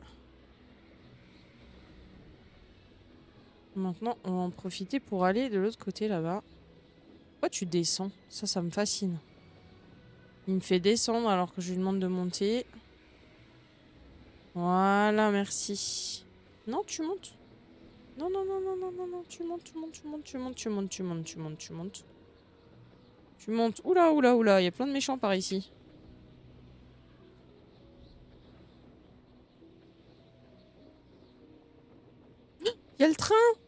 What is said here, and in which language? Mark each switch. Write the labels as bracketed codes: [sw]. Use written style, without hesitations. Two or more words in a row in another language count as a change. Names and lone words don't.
[fr] Maintenant, on va en profiter pour aller de l'autre côté là-bas. Pourquoi tu descends? Ça me fascine. Il me fait descendre alors que je lui demande de monter. Voilà, merci. Non, tu montes. Non, non, non, non, non, non, non, tu montes, tu montes, tu montes, tu montes, tu montes, tu montes, tu montes, tu montes. Tu montes. Oula, oula, oula, il y a plein de méchants par ici. Il y a le train!